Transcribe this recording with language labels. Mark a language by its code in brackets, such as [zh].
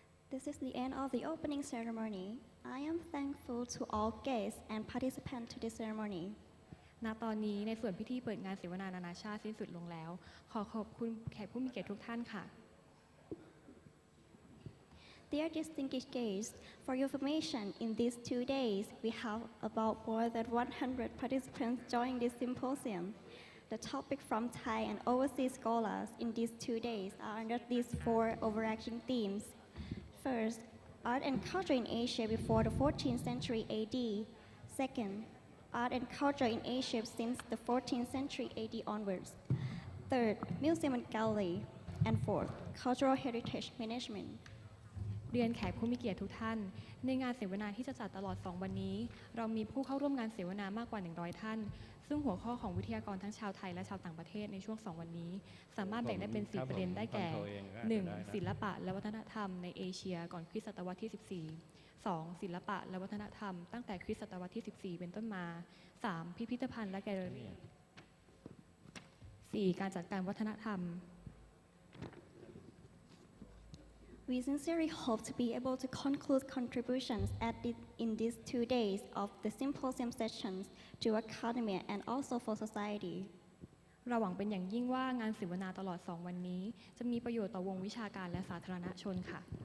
[en] This is the end of the opening ceremony. I am thankful to all guests and participants to this ceremony. [th] ณ ตอนนี้ในส่วนพิธีเปิดงานเสวนานานาชาติสิ้นสุดลงแล้วขอขอบคุณแขกผู้มีเกียรติทุกท่านค่ะ [en] Dear distinguished guests, for your information, in these 2 days, we have about more than 100 participants joining this symposium. The topic from Thai and overseas scholars in these 2 days are under these 4 overarching themes. First, art and culture in Asia before the 14th century AD. Second, art and culture in Asia since the 14th century AD onwards. Third, museum and gallery. And fourth, cultural heritage management. [th] เรียนแขกผู้มีเกียรติทุกท่านในงานเสวนาที่จะจัดตลอด2วันนี้เรามีผู้เข้าร่วมงานเสวนา มากกว่า100ท่านซึ่งหัวข้อของวิทยากรทั้งชาวไทยและชาวต่างประเทศในช่วง2วันนี้สามารถแบ่งได้เป็น4ประเด็นได้แก่ 1. ศิลปะและวัฒนธรรมในเอเชียก่อนคริสตศตวรรษที่14 2. ศิลปะและวัฒนธรรมตั้งแต่คริสตศตวรรษที่14เป็นต้นมา 3. พิพิธภัณฑ์และแกลเลอรี่ 4. การจัดการวัฒนธรรม [en] We sincerely hope to be able to conclude contributions in these 2 days of the symposium sessions to academia and also for society. [th] เราหวังเป็นอย่างยิ่งว่างานเสวนาตลอด 2 วันนี้จะมีประโยชน์ต่อวงวิชาการและสาธารณชนค่ะ